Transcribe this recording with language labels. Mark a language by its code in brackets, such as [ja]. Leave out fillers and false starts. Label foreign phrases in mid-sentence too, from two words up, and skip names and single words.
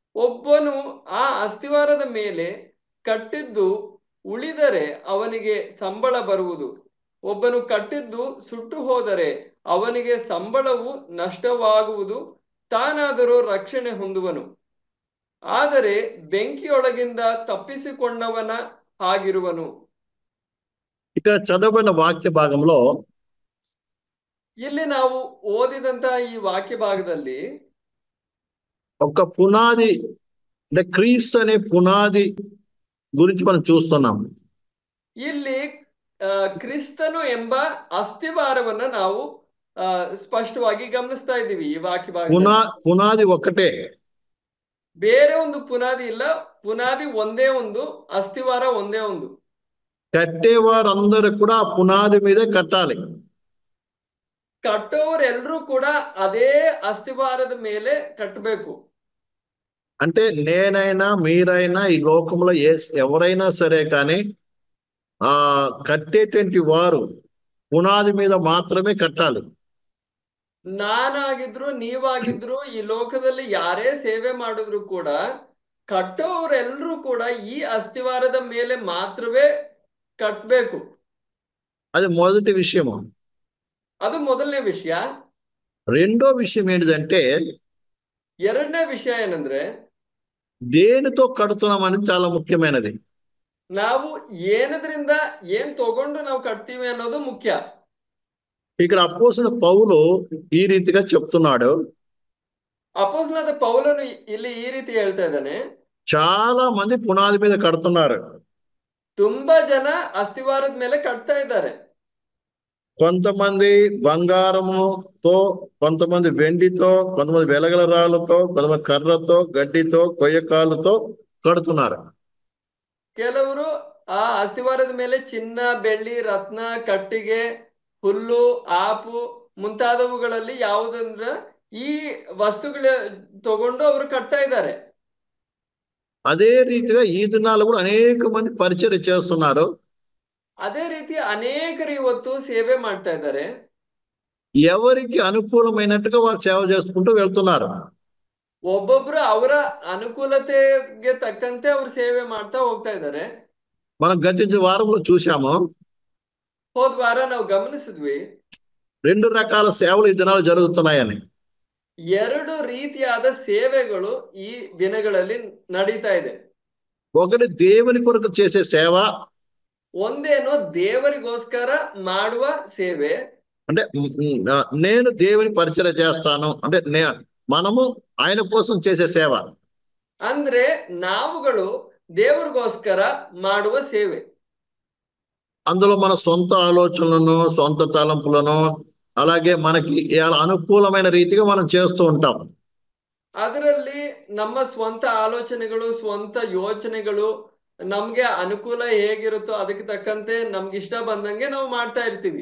[kn] ಒಬ್ಬನು ಆ ಅಸ್ತಿವಾರದ ಮೇಲೆ ಕಟ್ಟಿದ್ದು ಉಳಿದರೆ ಅವನಿಗೆ ಸಂಬಳ ಬರುವುದು. ಒಬ್ಬನು ಕಟ್ಟಿದ್ದು ಸುಟ್ಟು ಹೋದರೆ ಅವನಿಗೆ ಸಂಬಳವು ನಷ್ಟವಾಗುವುದು, ತಾನಾದರೂ ರಕ್ಷಣೆ ಹೊಂದುವನು. ಆದರೆ ಬೆಂಕಿಯೊಳಗಿಂದ తప్పిಸಿಕೊಂಡವನ ಆಗಿರುವನು. [te] ఇక్కడ చదవబడిన వాక్య భాగంలో [kn] ಇಲ್ಲಿ ನಾವು ಓದಿದಂತ ಈ ವಾಕ್ಯ ಭಾಗದಲ್ಲಿ [te] ఒక పునాది అంటే క్రీస్తు అనే పునాది గురించి మనం చూస్తున్నాం. [kn] ಇಲ್ಲಿ ಕ್ರಿಸ್ತನು ಎಂಬ ಅಸ್ಥಿವಾರವನ್ನ ನಾವು ಸ್ಪಷ್ಟವಾಗಿ ಗಮನಿಸ್ತಾ ಇದ್ದೀವಿ ಈ ವಾಕ್ಯ ಭಾಗದಲ್ಲಿ. [te] పునాది ఒక్కటే, [kn] ಬೇರೆ ಒಂದು ಪುನಾದಿ ಇಲ್ಲ, ಪುನಾದಿ ಒಂದೇ ಒಂದು, ಅಸ್ಥಿವಾರ ಒಂದೇ ಒಂದು. [te] కట్టేవారందరూ కూడా ఆ పునాది మీదే కట్టాలి. [kn] ಕಟ್ಟೋರೆಲ್ಲರೂ ಕೂಡ ಅದೇ ಅಸ್ಥಿವಾರದ ಮೇಲೆ ಕಟ್ಟಬೇಕು. [te] అంటే నేనైనా మీరైనా ఈ లోకంలో ఎవరైనా సరే కానీ ఆ కట్టేటువంటి వారు పునాది మీద మాత్రమే కట్టాలి. [kn] ನಾನಾಗಿದ್ರು ನೀವಾಗಿದ್ರು ಈ ಲೋಕದಲ್ಲಿ ಯಾರೇ ಸೇವೆ ಮಾಡಿದ್ರು ಕೂಡ ಕಟ್ಟೋರೆಲ್ಲರೂ ಕೂಡ ಈ ಅಸ್ಥಿವಾರದ ಮೇಲೆ ಮಾತ್ರವೇ ಕಟ್ಟಬೇಕು. [te] అది మొదటి విషయము. [kn] ಅದು ಮೊದಲನೇ ವಿಷಯ. [te] రెండో విషయం ఏంటిదంటే [kn] ಎರಡನೇ ವಿಷಯ ಏನಂದ್ರೆ [te] దేనితో కడుతున్నాం అనేది చాలా ముఖ్యమైనది. [kn] ನಾವು ಏನದ್ರಿಂದ ಏನ್ ತಗೊಂಡು ನಾವು ಕಟ್ತೀವಿ ಅನ್ನೋದು ಮುಖ್ಯ. [te] ఇక్కడ అపోస్తలుడు పౌలు ఈ రీతిగా చెప్తున్నాడు. [kn] ಅಪೊಸ್ತಲನಾದ ಪೌಲನು ಇಲ್ಲಿ ಈ ರೀತಿ ಹೇಳ್ತಾ ಇದ್ದಾನೆ, [te] చాలా మంది పునాది మీద కడుతున్నారు. [kn] ತುಂಬಾ ಜನ ಅಸ್ಥಿವಾರದ ಮೇಲೆ ಕಟ್ತಾ ಇದ್ದಾರೆ. [te] కొంతమంది బంగారముతో, కొంతమంది వెండితో, కొంతమంది వెలగల రాళ్ళతో, కొంతమంది కర్రతో, గడ్డితో, కొయ్యకాలతో కడుతున్నారు. [kn] ಕೆಲವರು ಆ ಅಸ್ಥಿವಾರದ ಮೇಲೆ ಚಿನ್ನ, ಬೆಳ್ಳಿ, ರತ್ನ, ಕಟ್ಟಿಗೆ, ಹುಲ್ಲು, ಆಪು ಮುಂತಾದವುಗಳಲ್ಲಿ ಯಾವುದಂದ್ರ ಈ ವಸ್ತುಗಳ ತಗೊಂಡು ಅವರು ಕಟ್ತಾ ಇದ್ದಾರೆ. [te] అదే రీతిగా ఈ దినాలు కూడా అనేక మంది పరిచర్య చేస్తున్నారు. [kn] ಅದೇ ರೀತಿ ಅನೇಕರು ಇವತ್ತು ಸೇವೆ ಮಾಡ್ತಾ ಇದ್ದಾರೆ. [te] ఎవరికి అనుకూలమైనట్టుగా వారు సేవ చేసుకుంటూ వెళ్తున్నారు. [kn] ಒಬ್ಬೊಬ್ರು ಅವರ ಅನುಕೂಲತೆಗೆ ತಕ್ಕಂತೆ ಅವರು ಸೇವೆ ಮಾಡ್ತಾ ಹೋಗ್ತಾ ಇದ್ದಾರೆ. [te] మనం గతించిన వారంలో చూసాము, [kn] ಹೋದ ವಾರ ನಾವು ಗಮನಿಸಿದ್ವಿ, [te] 2 రకాల సేవలు ఈ దినాలు జరుగుతున్నాయని. [kn] 2 ರೀತಿಯಾದ ಸೇವೆಗಳು ಈ ದಿನಗಳಲ್ಲಿ ನಡೀತಾ ಇದೆ. [te] ఒకటి దేవుని కొరకు చేసే సేవ, [kn] ಒಂದೇನೋ ದೇವರಿಗೋಸ್ಕರ ಮಾಡುವ ಸೇವೆ, [te] అంటే నేను దేవుని పరిచర్య చేస్తాను అంటే మనము ఆయన కోసం చేసే సేవ. [kn] ಅಂದ್ರೆ ನಾವುಗಳು ದೇವರಿಗೋಸ್ಕರ ಮಾಡುವ ಸೇವೆ. [te] అందులో మన సొంత ఆలోచనలను, సొంత తలంపులను, అలాగే మనకి అనుకూలమైన రీతిగా మనం చేస్తూ ఉంటాం. [kn] ಅದರಲ್ಲಿ ನಮ್ಮ ಸ್ವಂತ ಆಲೋಚನೆಗಳು, ಸ್ವಂತ ಯೋಚನೆಗಳು, ನಮ್ಗೆ ಅನುಕೂಲ ಹೇಗಿರುತ್ತೋ ಅದಕ್ಕೆ ತಕ್ಕಂತೆ ನಮ್ಗೆ ಇಷ್ಟ ಬಂದಂಗೆ ನಾವು ಮಾಡ್ತಾ ಇರ್ತೀವಿ.